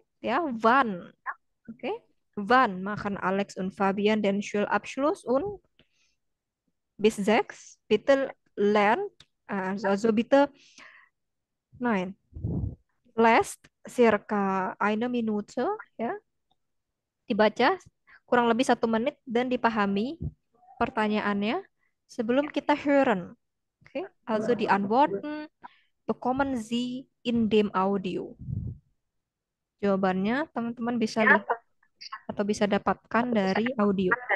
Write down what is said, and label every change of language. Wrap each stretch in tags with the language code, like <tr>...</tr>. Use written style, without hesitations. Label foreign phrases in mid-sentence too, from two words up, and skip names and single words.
<de>Ja, wann? Okay. Wann machen Alex und Fabian den Schulabschluss? Und bis 6 bitte lernt, also bitte, nein, last circa eine Minute,</de> <id>ya, dibaca kurang lebih 1 menit dan dipahami pertanyaannya sebelum kita hören.</id> <de>Oke, also die Antworten bekommen Sie in dem Audio.</de> <id>Jawabannya teman-teman bisa lihat atau bisa dapatkan dari audio.</id>